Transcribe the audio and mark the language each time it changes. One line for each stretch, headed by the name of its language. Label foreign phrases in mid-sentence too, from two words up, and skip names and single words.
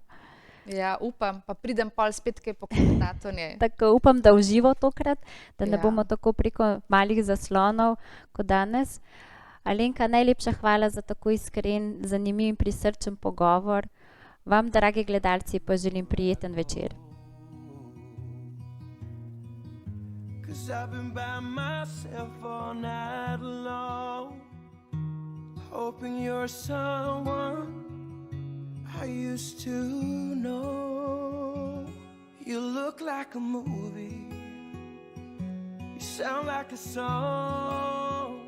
Slovenian: Ja, upam, pa pridem pol spet kaj poklepetati o njej. Tako upam, da uživo tokrat, da ne bomo tako preko malih zaslonov kot danes. Alenka, najlepša hvala za tako iskren, zanimiv in prisrčen pogovor. Vam, dragi gledalci, pa želim prijeten večer.
English: 'Cause I've been by myself all night long, hoping you're someone I used to know. You look like a movie, you sound like a song.